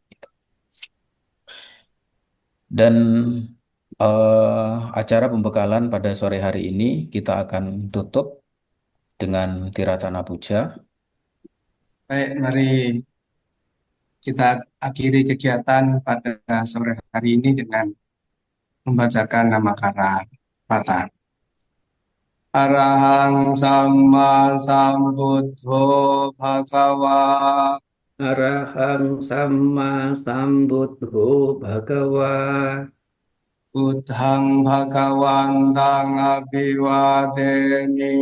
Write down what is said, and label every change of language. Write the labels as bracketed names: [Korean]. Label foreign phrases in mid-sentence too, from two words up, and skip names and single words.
[Indonesian] Dan acara pembekalan pada sore hari ini kita akan tutup dengan Tiratana Puja. Baik, mari kita akhiri kegiatan pada sore hari ini dengan membacakan nama kata. [Pali] Arahang Samma Sambuddho Bhagava Arahang Samma Sambuddho Bhagava Buddhang Bhagawantang Abhivadeni